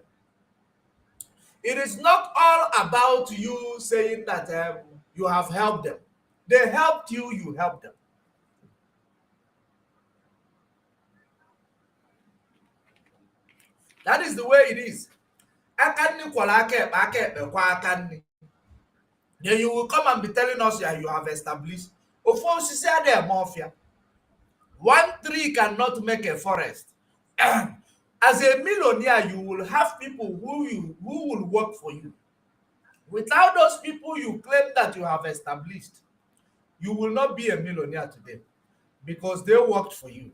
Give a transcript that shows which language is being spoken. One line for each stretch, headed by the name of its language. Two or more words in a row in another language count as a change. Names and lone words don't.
English: It is not all about you saying that you have helped them. They helped you, you helped them. That is the way it is.
Igbo: Aka nni kwara aka ekpe kwa aka nni.
English: Then you will come and be telling us that you have established.
Igbo: Ofu osisi adịghị eme ọfịa.
English: One tree cannot make a forest. As a millionaire, you will have people who will work for you. Without those people you claim that you have established, you will not be a millionaire today because they worked for you.